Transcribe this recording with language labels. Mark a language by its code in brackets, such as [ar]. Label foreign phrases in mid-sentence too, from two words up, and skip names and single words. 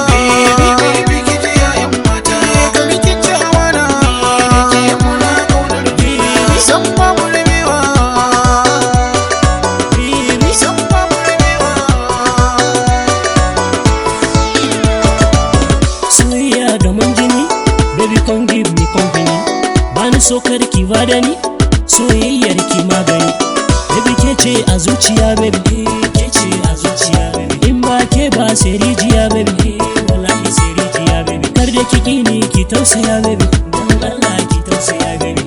[en] Baby, baby, [ha] ki ji yayan mata, ka bi kin ci amana. Da ke muna ƙaunar juna. San ba mu rabewa. San ba mu rabewa. Soyayya ga mun jini, [en] baby, come give me company. [ha] Bani so kar ki ba da ni, soyayyar ki magani. Baby, ke ce a zuciya, baby, ke ce a zuciya, baby. In ba ke ba sai rijiya, baby, wallahi sai rijiya, baby. Kar da ki ki ni ki tausaya, baby, dan Allah ki tausaya, baby.